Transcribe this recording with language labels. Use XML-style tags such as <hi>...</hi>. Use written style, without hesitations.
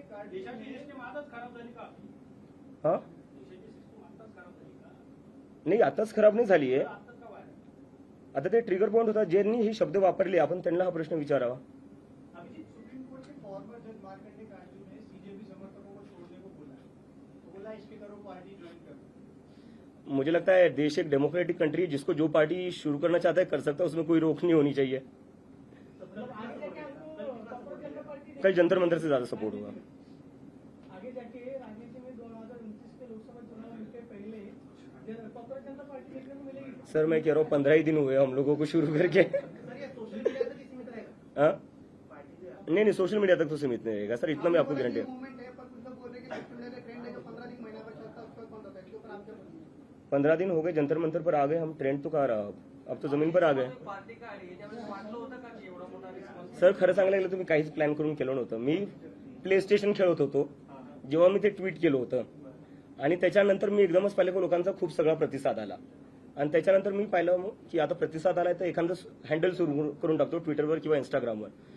<mr>देशाची सिस्टीम आताच खराब झाली का? हा देशाची सिस्टीम आताच खराब झाली का? नाही आताच खराब नाही झाली आहे. आताच का बाहेर? आता ते ट्रिगर पॉईंट होता ज्यांनी हे शब्द वापरले आपण त्यांना हा प्रश्न विचारावा.</mr> <hi>अभिजीत, सुप्रीम कोर्ट के फॉर्मर जज मार्कंडे कांजू ने सीजेपी समर्थकों को छोड़ने को बोला है. तो बोला इसके करो पार्टी ज्वाइन करो. मुझे लगता है देश एक डेमोक्रेटिक कंट्री है जिसको जो पार्टी शुरू करना चाहता है कर सकता है. उसमें कोई रोक नहीं होनी चाहिए. मतलब आगे जाके आपको कॉर्पोरेट जनता पार्टी कल जंतर मंतर से ज्यादा सपोर्ट होगा. आगे जाके राजनीति में 2029 के लोकसभा चुनाव के पहले कॉर्पोरेट जनता पार्टी देखने को मिलेगी? सर मैं कह रहा हूँ 15 ही दिन हुए हम लोगों को शुरू करके. सर ये सोशल मीडिया तक ही सीमित रहेगा? हाँ? नहीं सोशल मीडिया तक तो सीमित नहीं रहेगा सर. इतना मैं आपको गारंटी है. मूवमेंट है पर कुछ लोग बोल रहे हैं कि सोशल मीडिया का ट्रेंड है जो 15 दिन महीना भर चलता है उसके बाद बंद होता है. इसके ऊपर आप क्या बोलेंगे? 15 दिन हो गए जंतर मंतर पर आ गए हम. ट्रेंड तो कहाँ रहा अब तो जमीन पर आ गए.</hi> <mr>पार्टी काय आली त्यावेळेस वाटलं होतं का की एवढा मोठा रिस्पॉन्स? सर खरं सांगायला गेलं तुम्ही काहीच प्लॅन करून केलं नव्हतं. मी प्ले स्टेशन खेळत होतो जेव्हा मी ते ट्विट केलं होतं आणि त्याच्यानंतर मी एकदमच पाहिलं की लोकांचा खूप सगळा प्रतिसाद आला आणि त्याच्यानंतर मी पाहिलं की आता प्रतिसाद आलाय तर एखादं हँडल सुरू करून टाकतो ट्विटरवर किंवा इंस्टाग्रामवर.</mr>